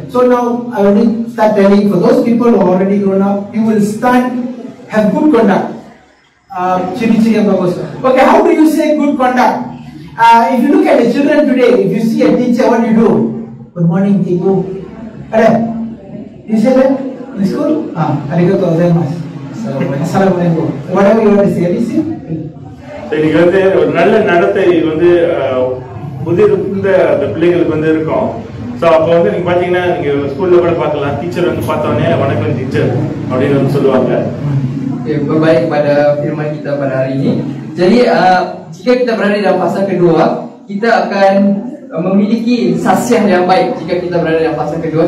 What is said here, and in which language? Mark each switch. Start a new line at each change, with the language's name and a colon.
English: So now I will start telling for those people who are already grown up, you will start have good conduct.
Malay: Ciri-ciri yang bagus.
English: Okay, how do you say good conduct? If you look at the children today, if you see a teacher, what do you do? Good morning, Tibu. Ada? You say that in school?
Japanese: Arigatou gozaimasu.
English: Assalamualaikum. Whatever you want to say, you see?
Tamil: இன்னைக்கு வந்து ஒரு நல்ல நடத்தை வந்து முதிர்ந்த அந்த பிள்ளைகளுக்கு வந்து இருக்கும். ஸோ அப்போ வந்து நீங்க பாத்தீங்கன்னா நீங்க ஸ்கூல்ல கூட பார்க்கலாம், டீச்சர் வந்து பார்த்தோன்னே வணக்கம் டீச்சர் அப்படின்னு வந்து சொல்லுவாங்க.
Malay: Berbaik pada firman kita pada hari ini. Jadi jika kita berada dalam fasa kedua, kita akan memiliki sasiah yang baik jika kita berada dalam fasa kedua.